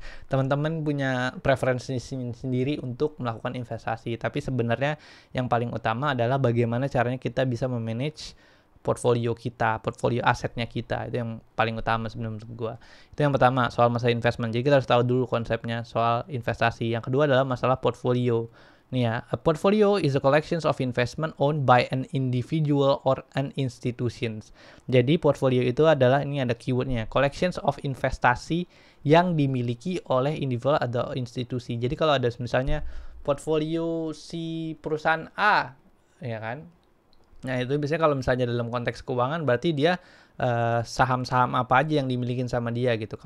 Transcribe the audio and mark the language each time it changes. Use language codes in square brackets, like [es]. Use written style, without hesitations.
[id] Teman-teman punya preferensi sendiri untuk melakukan investasi, tapi sebenarnya yang paling utama adalah bagaimana caranya kita bisa memanage portfolio kita, portfolio asetnya kita. Itu yang paling utama sebenarnya menurut gua. Itu yang pertama, soal masalah investment. Jadi kita harus tahu dulu konsepnya soal investasi. Yang kedua adalah masalah portfolio. Nih ya, [en] a portfolio is a collection of investment owned by an individual or an institutions. [id] Jadi portfolio itu adalah, ini ada keywordnya, [en] collections of [id] investasi yang dimiliki oleh individual atau institusi. Jadi kalau ada misalnya portfolio si perusahaan A, ya kan? Nah, itu biasanya kalau misalnya dalam konteks keuangan berarti dia saham-saham apa aja yang dimiliki sama dia gitu.